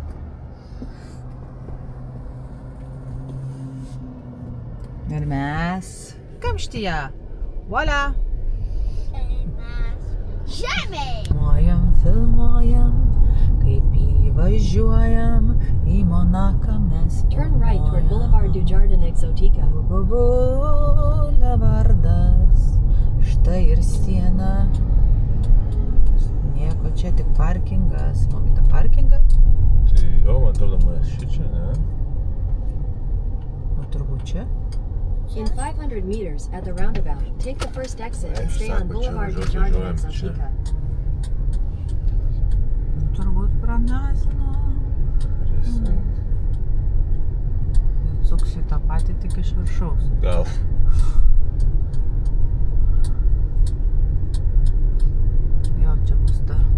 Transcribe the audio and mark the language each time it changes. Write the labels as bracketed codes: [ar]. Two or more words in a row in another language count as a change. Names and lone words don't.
[lt] Ir mes kamštyje. Voila. Žemėj. Filmuojam, kaip įvažiuojam į Monaką mes. [en] Turn right toward Boulevard du Jardin Exotica. [lt] Boulevardas. Štai ir siena. Nieko čia, tik parkingas. Mamita parkingą? Tai jo, man atrodo, mes šičia, ne? Nu, turbūt čia. [en] In 500 meters at the roundabout, take the first exit and stay on Boulevard du Jardin Exotica. [lt] Nu, turbūt pramesino. Suksi tą patį tik iš viršaus. Gal. Jo, čia bus ta.